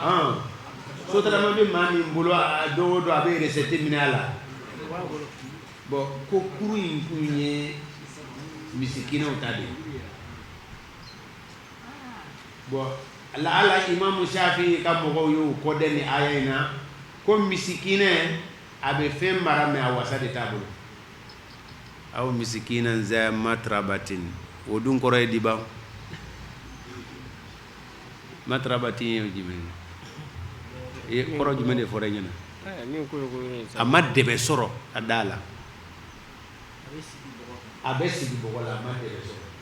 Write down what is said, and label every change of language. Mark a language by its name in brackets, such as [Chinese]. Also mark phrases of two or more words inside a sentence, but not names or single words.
[Bambara] sotarama bɛ maa min bolo a don o don a bɛ recette minɛ a la bon ko kurun in kun ye misikinɛw ta de ye bon ala Imam Shafi'i ka mɔgɔw y'o kɔdɛ ni aya in na ko misikinɛ a bɛ fɛn mara mais a wasa de t'a bolo [Arabic] أو مسكينا ذا متربة [Bambara] o dun kɔrɔ ye di ban matrabatin ye jumɛn ye kɔrɔ jumɛn de fɔra ɲɛna a ma dɛbɛ sɔrɔ a da la a bɛ sigi bɔgɔ la a ma dɛbɛ sɔrɔ